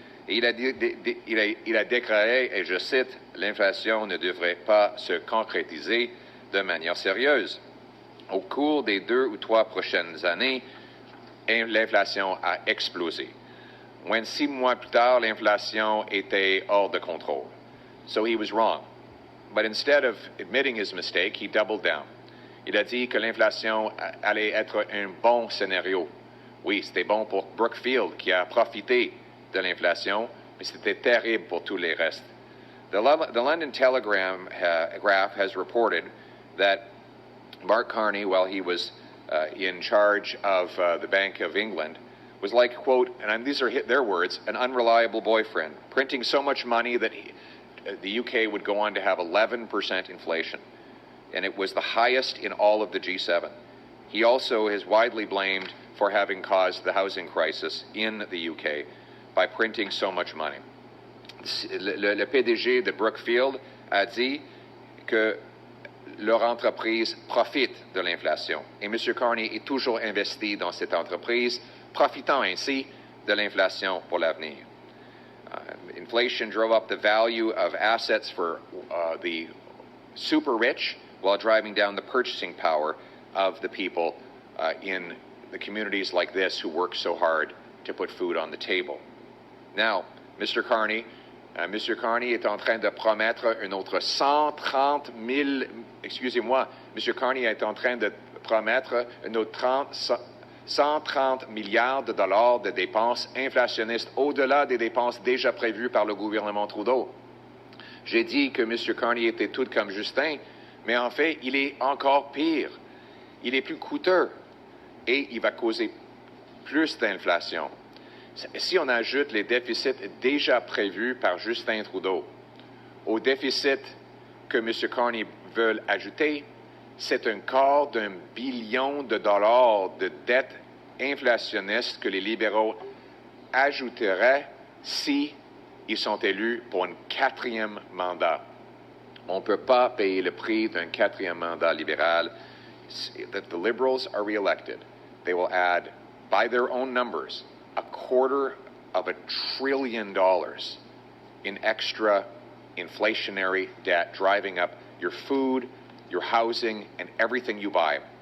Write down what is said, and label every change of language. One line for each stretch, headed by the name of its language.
French: Et il a déclaré, et je cite, « L'inflation ne devrait pas se concrétiser de manière sérieuse. » Au cours des 2 ou 3 prochaines années, l'inflation a explosé. Moins de 6 mois plus tard, l'inflation était hors de contrôle.
English: So he was wrong. But instead of admitting his mistake, he doubled down.
French: Il a dit que l'inflation allait être un bon scénario. Oui, c'était bon pour Brookfield qui a profité de l'inflation, mais c'était terrible pour tous les restes.
English: The London Telegraph has reported that Mark Carney, while he was in charge of the Bank of England, was like, quote, and these are their words, an unreliable boyfriend, printing so much money that the UK would go on to have 11% inflation. And it was the highest in all of the G7. He also is widely blamed for having caused the housing crisis in the UK by printing so much money.
French: Le PDG de Brookfield a dit que leur entreprise profite de l'inflation. Et M. Carney est toujours investi dans cette entreprise, profitant ainsi de l'inflation pour l'avenir.
English: Inflation drove up the value of assets for the super rich while driving down the purchasing power of the people in the communities like this who work so hard to put food on the table. Now, Mr.
French: Carney est en train de promettre un autre 130 000... Excusez-moi, M. Carney est en train de promettre un autre 130 milliards de dollars de dépenses inflationnistes au-delà des dépenses déjà prévues par le gouvernement Trudeau. J'ai dit que M. Carney était tout comme Justin, mais en fait, il est encore pire. Il est plus coûteux et il va causer plus d'inflation. Si on ajoute les déficits déjà prévus par Justin Trudeau au déficit que M. Carney veut ajouter, c'est un quart d'1 billion de dollars de dettes inflationnistes que les libéraux ajouteraient si ils sont élus pour un 4e mandat. On ne peut pas payer le prix d'un 4e mandat libéral.
English: If the Liberals are reelected, they will add, by their own numbers, $250 billion in extra inflationary debt, driving up your food, your housing, and everything you buy.